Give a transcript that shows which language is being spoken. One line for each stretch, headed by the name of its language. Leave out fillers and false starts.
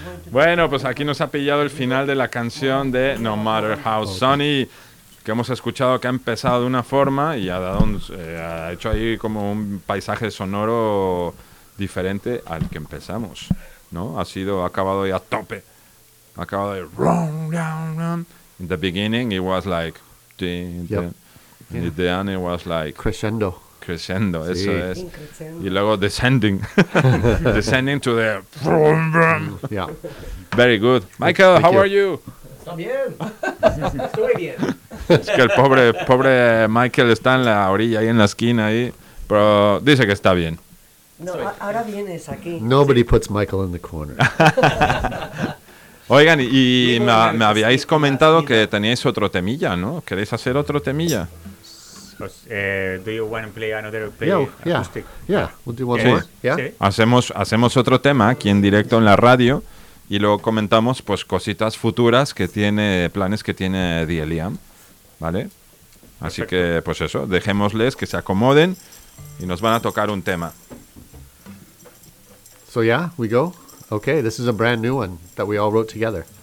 Spanish: Bueno, pues aquí nos ha pillado el final de la canción de No Matter How Sunny, que hemos escuchado que ha empezado de una forma y ha dado ha hecho ahí como un paisaje sonoro diferente al que empezamos, ¿no? Ha acabado ya a tope. Ha acabado de
English: wrong, wrong, wrong. In the beginning it was like in the end it was like crescendo.
Spanish: Crescendo, sí. Eso es. Y luego
English: descending. Descending to the. Yeah. Very good. Michael, thank how you. Are you?
Spanish: Está bien. Estoy bien. Es que el pobre Michael está en la orilla, ahí en la esquina, ahí. Pero dice que está bien. No, ahora vienes aquí.
English: Nobody puts Michael in the corner.
Spanish: Oigan, y me habíais comentado que teníais otro temilla, ¿no? ¿Queréis hacer otro temilla?
English: Do you want to play another acoustic? Yeah, we'll do one more. Yeah?
Spanish: Hacemos otro tema aquí en directo en la radio y luego comentamos pues cositas futuras que tiene, planes que tiene The Liam, ¿vale? Así perfecto. Que, pues eso, dejémosles que se acomoden y nos van a tocar un tema.
English: So yeah, we go. Okay, this is a brand new one that we all wrote together.